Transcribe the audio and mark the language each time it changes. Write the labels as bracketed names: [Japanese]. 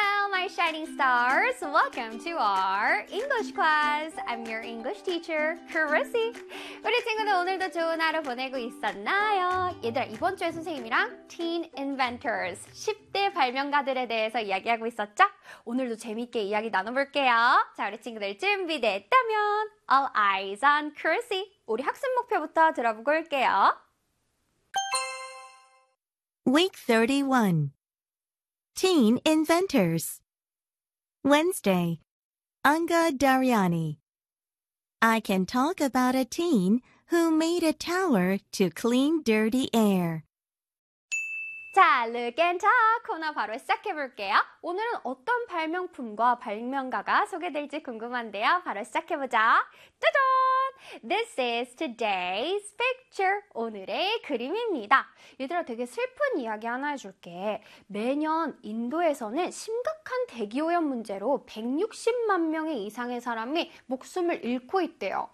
[English] my shining stars, welcome to our English class. I'm your English teacher, Chrissy. [Korean] 우리 친구들 오늘도 좋은 하루 보내고 있었나요? 얘들아, 이번 주에 선생님이랑 Teen Inventors, 10대 발명가들에 대해서 이야기하고 있었죠? 오늘도 재밌게 이야기 나눠볼게요. 자, 우리 친구들 준비됐다면 [English] All eyes on Chrissy. [Korean] 우리 학습 목표부터 들어볼게요. [English] Week 31 Teen Inventors Wednesday Anga Daryani I can talk about a teen who made a tower to clean dirty air. [Korean] 자, Look and Talk 코너 바로 시작해 볼게요. 오늘은 어떤 발명품과 발명가가 소개될지 궁금한데요. 바로 시작해 보자. 짜잔! [English] This is today's picture. [Korean] 오늘의 그림입니다. 얘들아, 되게 슬픈 이야기 하나 해줄게. 매년 인도에서는 심각한 대기오염 문제로 160만 명 이상의 사람이 목숨을 잃고 있대요.